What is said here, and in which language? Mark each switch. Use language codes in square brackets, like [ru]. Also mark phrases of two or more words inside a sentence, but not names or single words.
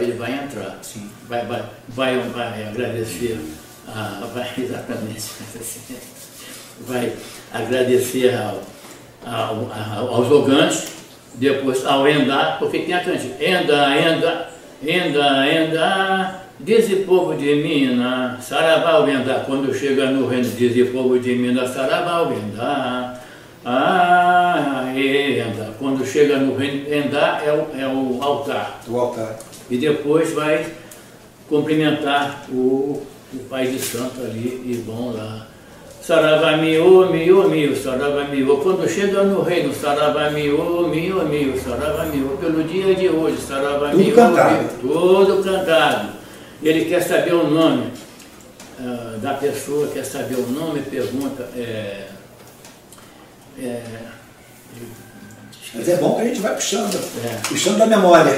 [pt] Ele vai entrar, vai agradecer, vai agradecer aos jogantes, depois ao Endá, porque tem a cantiga, Endá, diz o povo de Minas, Saravá o Endá, quando chega no reino, diz o povo de Minas, Saravá o Endá, Endá, quando chega no reino, Endá é o altar. O altar. E depois vai cumprimentar o pai de santo ali e vão lá. Saravá miô, miô, miô, saravá miô. Quando chega no reino, saravá miô, miô, miô, saravá miô. Pelo dia de hoje, saravá miô, miô. Tudo cantado. Ele quer saber o nome da pessoa, quer saber o nome, pergunta. Mas é bom que a gente vai puxando da memória.